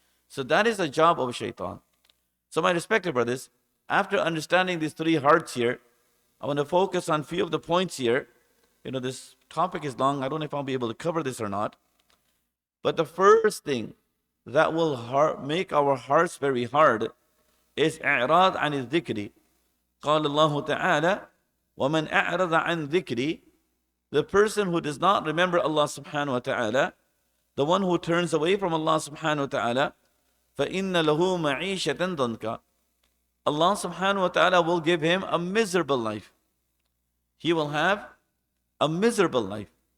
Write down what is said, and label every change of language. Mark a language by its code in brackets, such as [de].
[en] So that is the job of shaitan. So my respected brothers, after understanding these three hearts here, I want to focus on few of the points here. This topic is long. I don't know if I'll be able to cover this or not. But the first thing that will make our hearts very hard is [ar] إعراض عن الذكر. قال الله تعالى ومن أعرض عن ذكري. [en] The person who does not remember Allah subhanahu wa ta'ala, the one who turns away from Allah subhanahu wa ta'ala, [ar] فَإِنَّ لَهُ مَعِيشَةً ضَنْكَ. [en] Allah subhanahu wa ta'ala will give him a miserable life. He will have a miserable life.